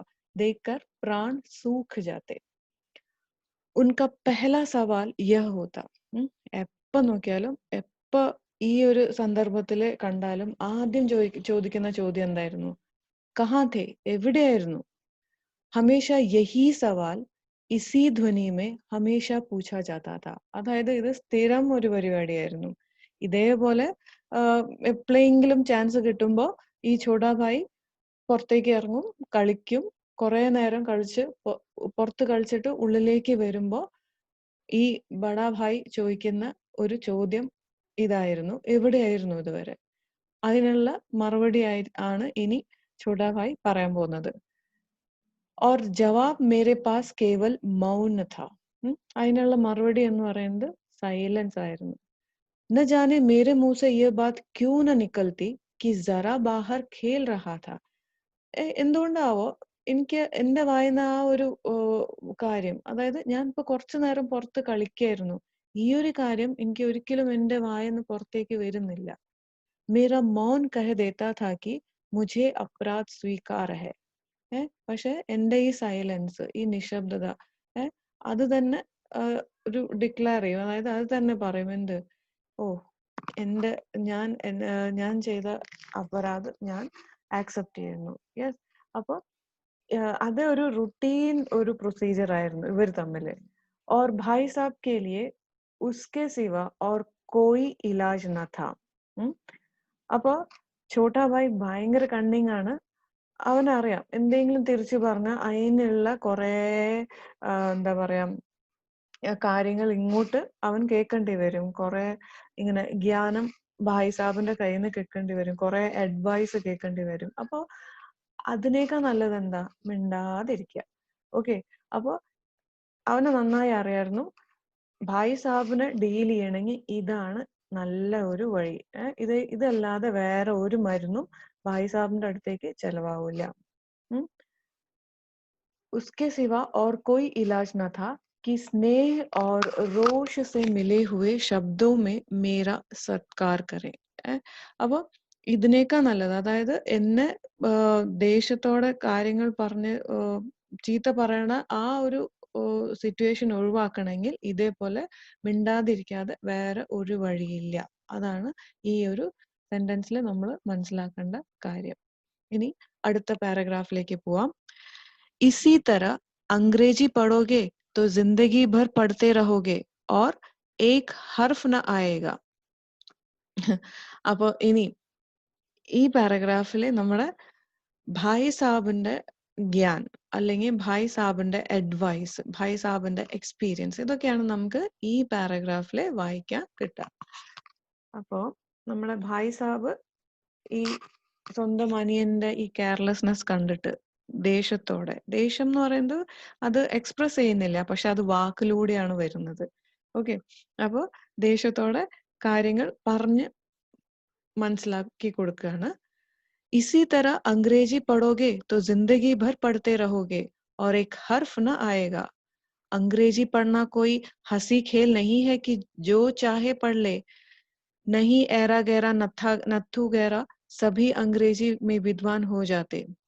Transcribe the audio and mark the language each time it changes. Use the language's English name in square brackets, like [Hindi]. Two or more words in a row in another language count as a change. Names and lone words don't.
[Hindi] देखकर प्राण सूख जाते. उनका पहला सवाल यह होता. [Malayalam] എപ്പോ നോക്കിയാലും എപ്പോ ഈ ഒരു സന്ദർഭത്തില് കണ്ടാലും ആദ്യം ചോദിക്കുന്ന ചോദ്യം എന്തായിരുന്നു? [Hindi] कहाँ थे, എവിടെയായിരുന്നു? हमेशा यही सवाल इसी ध्वनि में हमेशा പൂछा जाता था. [Malayalam] അതായത് ഇത് സ്ഥിരം ഒരു പരിപാടിയായിരുന്നു. ഇതേപോലെ എപ്പോഴെങ്കിലും ചാൻസ് കിട്ടുമ്പോ ഈ ഛോട്ടാ ഭായ് പുറത്തേക്ക് ഇറങ്ങും, കളിക്കും, കുറെ നേരം കളിച്ച് പുറത്ത് കളിച്ചിട്ട് ഉള്ളിലേക്ക് വരുമ്പോ ഈ ബഡാ ഭായ് ചോദിക്കുന്ന ഒരു ചോദ്യം ഇതായിരുന്നു, എവിടെയായിരുന്നു ഇതുവരെ? അതിനുള്ള മറുപടി ആണ് ഇനി ഛോട്ടാ ഭായ് പറയാൻ പോകുന്നത്. [Hindi] और जवाब मेरे पास केवल मौन था. [Malayalam] അതിനുള്ള മറുപടി എന്ന് പറയുന്നത് സൈലൻസ് ആയിരുന്നു. [Hindi] न जाने मेरे मुंह से ये बात क्यों न निकलती कि जरा बाहर खेल रहा था. [Malayalam] എന്തുകൊണ്ടാവോ എനിക്ക് എന്റെ വായിന്ന് ആ ഒരു കാര്യം, അതായത് ഞാൻ ഇപ്പൊ കുറച്ചു നേരം പുറത്ത് കളിക്കായിരുന്നു, ഈ ഒരു കാര്യം എനിക്ക് ഒരിക്കലും എന്റെ വായിന്ന് പുറത്തേക്ക് വരുന്നില്ല. [Hindi] मेरा मौन कह देता था कि मुझे अपराध स्वीकार है. [Malayalam] പക്ഷെ എന്റെ ഈ സൈലൻസ്, ഈ നിശബ്ദത, അത് തന്നെ ഒരു ഡിക്ലെയർ ചെയ്യും. അതായത് അത് തന്നെ പറയും, എന്ത്, ഓ എന്റെ ഞാൻ ചെയ്ത അപരാധം ഞാൻ ആക്സെപ്റ്റ് ചെയ്യുന്നു. യെസ്. അപ്പൊ അത് ഒരു റുട്ടീൻ ഒരു പ്രൊസീജിയർ ആയിരുന്നു ഇവർ തമ്മില്. [Hindi] और भाई साहब के लिए उसके सिवा और कोई इलाज न था. [Malayalam] അപ്പൊ ഛോട്ടാ ഭായ് ഭയങ്കര കണ്ണിങ് ആണ്. അവനറിയാം എന്തെങ്കിലും തിരിച്ചു പറഞ്ഞ അതിനുള്ള കുറെ എന്താ പറയാ കാര്യങ്ങൾ ഇങ്ങോട്ട് അവൻ കേൾക്കേണ്ടി വരും. കുറെ ഇങ്ങനെ ജ്ഞാനം ഭായ് സാബിന്റെ കയ്യിൽ നിന്ന് കേൾക്കേണ്ടി വരും, കുറെ അഡ്വൈസ് കേൾക്കേണ്ടി വരും. അപ്പൊ അതിനേക്കാൾ നല്ലത് എന്താ, മിണ്ടാതിരിക്കുക. ഓക്കെ. അപ്പൊ അവന് നന്നായി അറിയായിരുന്നു ഭായ് സാബിനെ ഡീൽ ചെയ്യണമെങ്കിൽ ഇതാണ് നല്ല ഒരു വഴി. ഇതല്ലാതെ വേറെ ഒരു മരുന്നും ഭായ് സാബിന്റെ അടുത്തേക്ക് ചെലവാവില്ല. [Hindi] उसके सिवा और कोई इलाज न था. कि स्नेह और रोष से मिले हुए शब्दों में मेरा सत्कार करे. [Malayalam] അപ്പൊ ഇതിനേക്കാൾ നല്ലത്, അതായത് എന്നെ ദേഷ്യത്തോടെ കാര്യങ്ങൾ പറഞ്ഞ് ചീത്ത പറയണ ആ ഒരു സിറ്റുവേഷൻ ഒഴിവാക്കണമെങ്കിൽ ഇതേപോലെ മിണ്ടാതിരിക്കാതെ വേറെ ഒരു വഴിയില്ല. അതാണ് ഈ ഒരു സെന്റൻസിൽ നമ്മൾ മനസ്സിലാക്കേണ്ട കാര്യം. ഇനി അടുത്ത പാരഗ്രാഫിലേക്ക് പോവാം. [Hindi] इसी तरह अंग्रेजी पढ़ोगे तो जिंदगी भर पढ़ते रहोगे और एक हर्फ न आएगा. [Malayalam] അപ്പൊ ഇനി ഈ പാരഗ്രാഫില് നമ്മുടെ ഭായ് സാബിന്റെ ഗ്യാൻ അല്ലെങ്കിൽ ഭായ് സാബിന്റെ അഡ്വൈസ്, ഭായ് സാബിന്റെ എക്സ്പീരിയൻസ്, ഇതൊക്കെയാണ് നമുക്ക് ഈ പാരഗ്രാഫില് വായിക്കാൻ കിട്ടുക. അപ്പോ നമ്മുടെ ഭായ് സാബ് ഈ സ്വന്തം അനിയന്റെ ഈ കെയർലെസ്നെസ് കണ്ടിട്ട് ദേഷ്യത്തോടെ, ദേഷ്യം എന്ന് പറയുന്നത് അത് എക്സ്പ്രസ് ചെയ്യുന്നില്ല, പക്ഷെ അത് വാക്കിലൂടെയാണ് വരുന്നത്. ഓക്കെ, അപ്പോ ദേഷ്യത്തോടെ കാര്യങ്ങൾ പറഞ്ഞ് മനസ്സിലാക്കി കൊടുക്കുകയാണ്. [Hindi] इसी तरह अंग्रेजी पढ़ोगे तो जिंदगी भर पढ़ते रहोगे और एक हर्फ न आएगा. अंग्रेजी पढ़ना कोई हंसी खेल नहीं है कि जो चाहे पढ़ ले. नहीं ऐरा गैरा नत्थू गैरा सभी अंग्रेजी में विद्वान हो जाते.